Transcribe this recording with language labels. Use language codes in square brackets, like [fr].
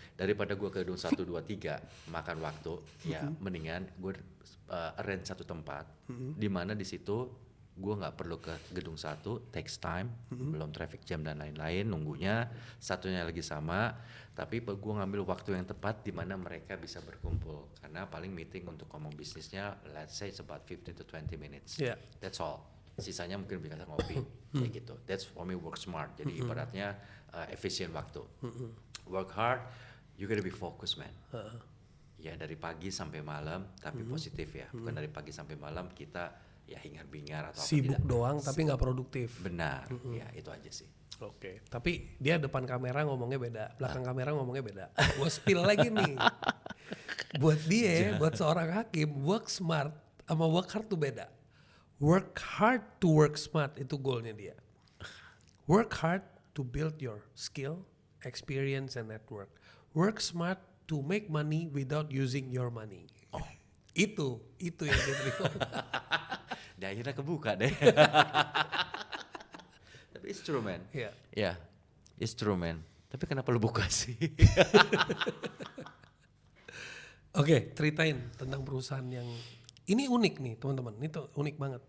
[id] Daripada gue ke gedung 1, 2, 3 makan waktu, ya mendingan gue arrange satu tempat, di mana di situ gue nggak perlu ke gedung 1, [en] takes time, [id] belum traffic jam dan lain-lain, nunggunya, satunya lagi sama, tapi gue ngambil waktu yang tepat di mana mereka bisa berkumpul, karena paling meeting untuk ngomong bisnisnya, [en] let's say it's about 15 to 20 minutes, Yeah. that's all. [id] Sisanya mungkin bisa ngopi, kayak gitu. [en] That's for me work smart. [id] Jadi ibaratnya efisien waktu. [en] Work hard, you gotta be focused man. [id] Ya dari pagi sampai malam, tapi positif ya. Bukan dari pagi sampai malam kita ya hingar-bingar atau Sibuk apa tidak. doang tapi nggak produktif. Benar, ya itu aja sih. Oke, tapi dia depan kamera ngomongnya beda, belakang kamera ngomongnya beda. Gue spill lagi nih. Buat dia, buat seorang hakim, work smart sama work hard tuh beda. [en] Work hard to work smart [id] itu goalnya dia. [en] Work hard to build your skill, experience, and network. Work smart to make money without using your money. Oh. [id] Itu yang dia terima. Dan akhirnya kebuka deh. [en] Tapi it's true man. [id] Iya. Ya, [en] it's true man. [id] Tapi kenapa lu buka sih? Oke, ceritain tentang perusahaan yang ini unik nih teman-teman. Ini tuh unik banget.